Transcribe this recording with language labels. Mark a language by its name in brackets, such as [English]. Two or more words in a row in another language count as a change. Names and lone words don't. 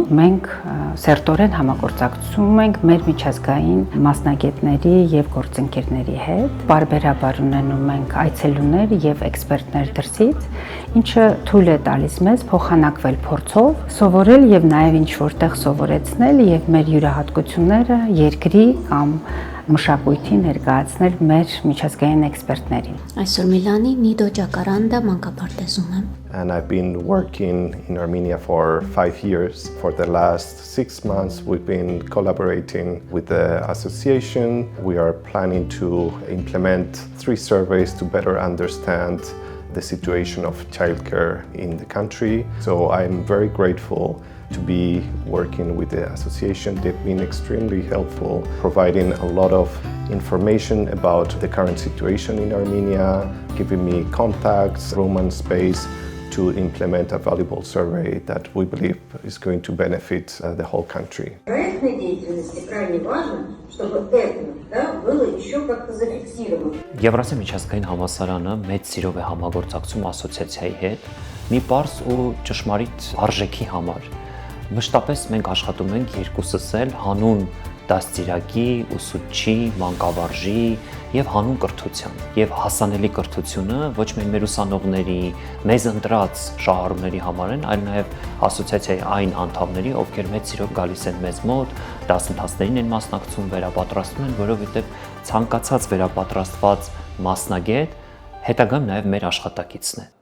[Armenian] Մենք սերտորեն համագործակցում ենք մեր միջազգային մասնագետների եւ գործընկերների հետ, բարբեր պարբերաբար ունենում ենք այցելուներ եւ էքսպերտներ դրսից, ինչը թույլ է տալիս մեզ փոխանակվել փորձով, սովորել եւ նաեւ ինչ որտեղ սովորեցնել եւ մեր յուրահատկությունները երկրի կամ մշակույթի ներկայացնել մեր միջազգային էքսպերտներին։ Այսօր Միլանի Նիդո Ջակարանդա մանկապարտեզում եմ։ [English] And I've been working in Armenia for 5 years. For the last 6 months, we've been collaborating with the association. We are planning to implement 3 surveys to better understand the situation of childcare in the country. So I'm very grateful to be working with the association. They've been extremely helpful, providing a lot of information about the current situation in Armenia, giving me contacts, room and space to implement a valuable survey that we believe is going to benefit the whole country. [Russian] Проектной деятельности крайне важно, чтобы это было еще как-то зафиксировано. [Armenian] Եվրասիա միջազգային համալսարանը մեծ սիրով է համագործակցում ասոցիացիայի հետ մի պարզ ու ճշմարիտ արժեքի համար։ Մշտապես մենք աշխատում ենք երկուսս էլ հանուն դաստիարակի, ուսուցչի, մանկավարժի եւ հանուն կրթության եւ հասանելի կրթությունը ոչ միայն մեր ուսանողների, մեզ ընտրած շահառուների համար են, այլ նաեւ ասոցիացիայի այն անդամների, ովքեր մեծ սիրով գալիս են մեզ մոտ, դասընթացներին են մասնակցում, վերապատրաստում են, որովհետեւ ցանկացած վերապատրաստված մասնագետ հետագայում նաեւ մեր աշխատակիցն է։